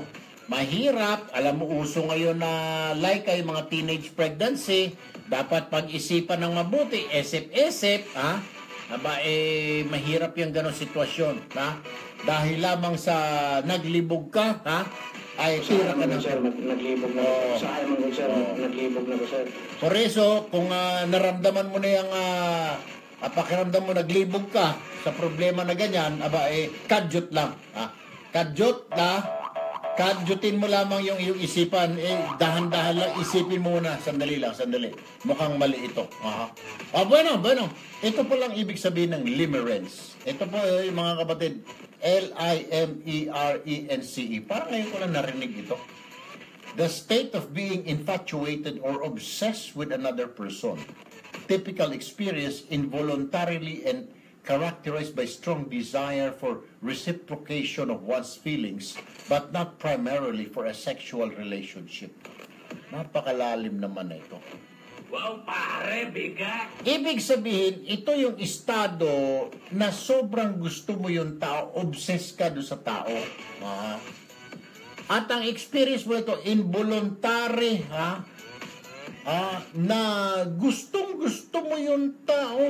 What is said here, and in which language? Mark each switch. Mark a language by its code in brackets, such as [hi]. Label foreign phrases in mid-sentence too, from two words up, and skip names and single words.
[tl] Mahirap, alam mo uso ngayon na like yung mga [en] teenage pregnancy, [tl] dapat pag-isipan ng mabuti, isip-isip, mahirap yung gano'ng sitwasyon, dahil lamang sa naglibog ka, ay tira ka na. [ceb] Sir, naglibog na ko. Usahay man ko, sir. Naglibog na ko, sir. [es] Por eso, [tl] kung naramdaman mo na yung pakiramdam mo naglibog ka sa problema na ganyan, kadyot lang. Kadyot na, kadyotin mo lamang yung iyong isipan, dahan-dahan lang, isipin mo muna, sandali. Mukhang mali ito. Bueno. Ito po lang ibig sabihin ng limerence. Ito po yung mga kapatid, Limerence. Parang ngayon ko lang narinig ito. [en] The state of being infatuated or obsessed with another person. Typical experience involuntarily and characterized by strong desire for reciprocation of one's feelings, but not primarily for a sexual relationship. [tl] Napakalalim naman na ito. Wow, pare, bigat! Ibig sabihin, ito yung estado na sobrang gusto mo yung tao, obsessed ka doon sa tao. At ang experience mo ito, involuntary, na gustong-gusto mo yung tao.